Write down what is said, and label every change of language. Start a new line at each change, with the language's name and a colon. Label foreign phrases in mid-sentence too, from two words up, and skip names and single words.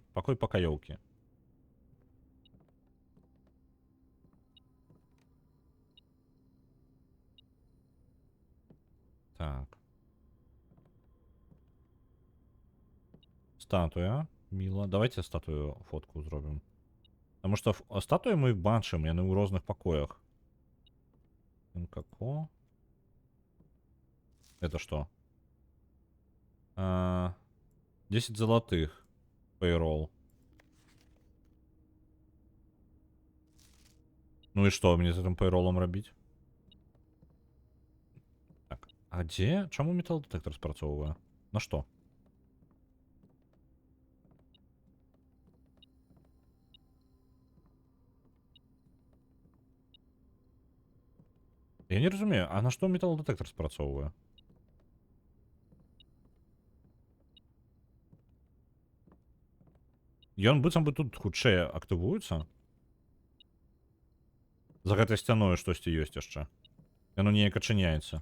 Belarusian: Пакой пакаёўкі. Так. Статуя. Міла. Давайте статую фотку зробім. Таму што статуі мы бачым, яны ў розных пакоях. НКК.
Russian: Это что? 10 золотых.
English: Payroll.
Russian: Ну и что мне с этим пейролом робить? Так, а где?
Belarusian: Чому металлодетектор спрацовыває?
Russian: На что? Я не разумею, а на что металлодетектор спрацовыває?
Belarusian: Ён быццам бы тут хутчэй актывуецца? За гэтай сцяною штосьці ёсць яшчэ. Яно неяк ачыняецца.